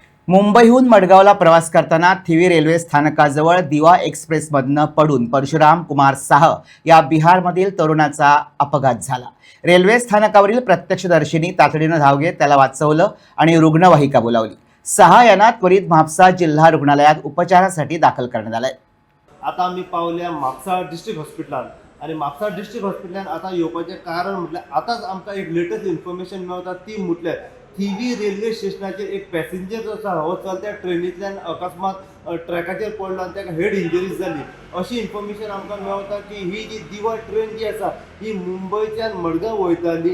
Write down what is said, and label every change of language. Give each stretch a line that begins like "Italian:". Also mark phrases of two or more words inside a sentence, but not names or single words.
Marathi: मुंबईहून मडगावला प्रवास करताना थिवी रेल्वे स्थानकाजवळ दिवा एक्सप्रेसमधनं पडून परशुराम कुमार साह या बिहारमधील तरुणाचा अपघात झाला। रेल्वे स्थानकावरील प्रत्यक्षदर्शींनी तातडीनं धाव घेत त्याला वाचवलं आणि रुग्णवाहिका बोलावली। साह यांना त्वरित म्हापसा जिल्हा रुग्णालयात उपचारासाठी दाखल करण्यात आलंय।
Konkani: आता आम्ही पावल्या म्हापसा डिस्ट्रिक्ट हॉस्पिटलान आणि म्हापसा डिस्ट्रिक्ट हॉस्पिटलान आता येवपाचें कारण म्हटल्यार आतांच आमकां एक
English: latest information
Konkani: मेळटा ती म्हटल्यार थिवी रेल्वे स्टेशनाचेर एक पॅसेंजर जो आसा हो चलत्या ट्रेनींतल्यान अकस्मात ट्रॅकाचेर पडलो आनी ताका
English: head injuries
Konkani: जाली अशी इन्फॉर्मेशन आमकां मेळटा की ही जी दिवा ट्रेन जी आसा ही मुंबयच्यान मडगांव वयताली।